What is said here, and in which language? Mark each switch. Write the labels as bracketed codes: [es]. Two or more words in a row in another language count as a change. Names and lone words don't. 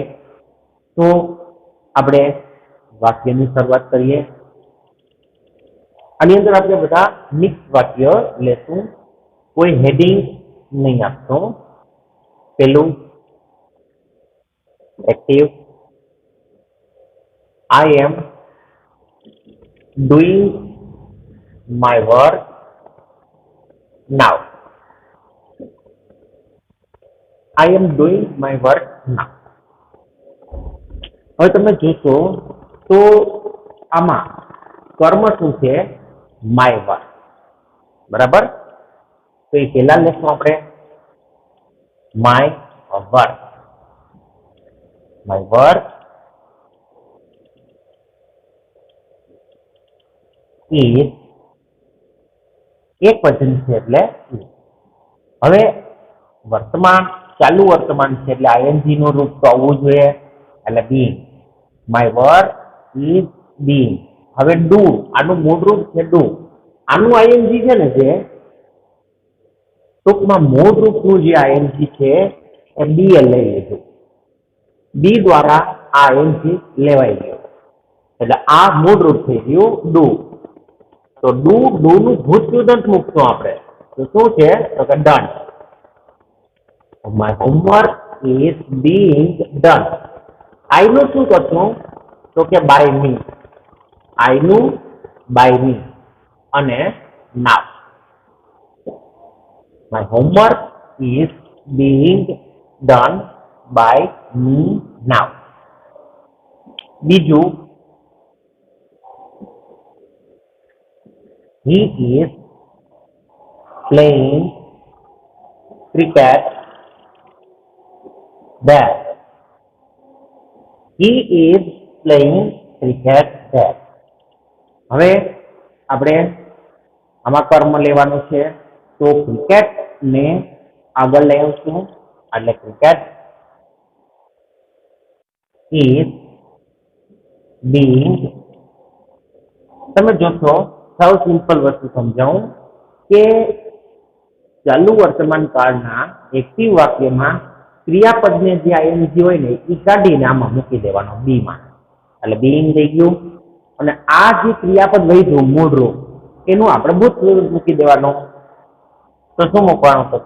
[gu] તો આપણે વાક્યની શરૂઆત કરીએ। આની અંદર આપણે બધા મિક્સ વાક્ય લેશું, કોઈ હેડિંગ નહીં આપશો। પહેલું એક્ટિવ, [en] I am doing my work now. I am doing my work now. [gu] હવે તમે જોશો તો આમાં કર્મ શું છે? [en] my work, [gu] બરાબર? તો એ પહેલા લેશું આપણે [en] my work. my work is [gu] એક વચન છે એટલે હવે વર્તમાન ચાલુ વર્તમાન છે એટલે ing નું રૂપ તો આવવું જોઈએ, એટલે being. [en] my work is being. [gu] હવે do આનું મૂળ રૂપ છે do, આનું ing છે ને જે ટૂંકમાં મૂળ રૂપનું જે ing છે એ be લઈ લીધું, be દ્વારા આ ing લેવાઈ ગયો, એટલે આ મૂળ રૂપ થઈ ગયું do। તો do નું ભૂતકૃદંત મૂકશું આપણે, તો શું છે? તો કે done. [en] my homework is being done. [gu] I નું શું કરશું? તો કે [en] by me. I નું by me અને now. my homework is being done by me now. બીજું he is playing cricket there. he is playing cricket there. [gu] હવે આપણે આમાં કર્મ લેવાનું છે, તો ક્રિકેટ ને આગળ લઈ આવશું, એટલે [en] cricket is [gu] being, તમે જોશો સૌ સિમ્પલ વસ્તુ સમજાવું કે ચાલુ વર્તમાન કાળના એક્ટિવ વાક્યમાં ક્રિયાપદને જે ing હોય ને એ કાઢીને આમાં મૂકી દેવાનો બી માં, એટલે being થઈ ગયું, અને આ જે ક્રિયાપદ વધ્યું મૂળ રૂપ એનું આપણે ભૂતપૂર્વ મૂકી દેવાનું, તો શું મૂકવાનું થશે?